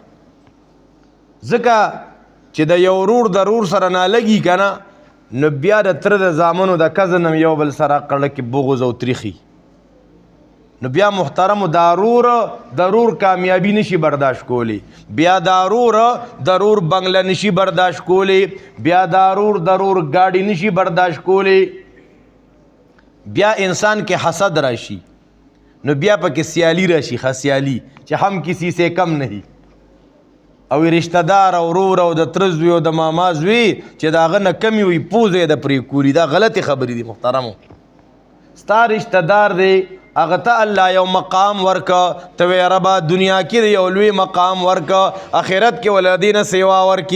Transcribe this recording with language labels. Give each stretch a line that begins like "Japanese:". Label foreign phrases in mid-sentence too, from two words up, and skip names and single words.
Pashto: ځکه چې د یو ورور د رور سره نالګي که نه، نو بیا د تره د زامنو د کزن هم یو بل سره قړه کې بغض او تریخي، نو بیا محترمو دا رور کامیابی نشي برداشت کولی، بیا دا رور بنگله نشي برداشت کولی، بیا دا رور گاڑی نشي برداشت کولی. بیا انسان کې حسد راشي، نو بیا پکې سیالی راشي، خسیالی چې هم
Urdu: کسی سے کم نہیں.
Pashto: او رشتہ دار او رور او د تره زوی او د ماما زوی چې د هغه نه کمی وي پوزه د پرې کولی. دا غلطې خبرې دي محترمو. ستا رشتہ دار دی، هغه ته الله یو مقام ورکه، ته وایې ربه دنیا کې یو لوی مقام ورکه، آخرت کې ولادینه سیوا ورکي.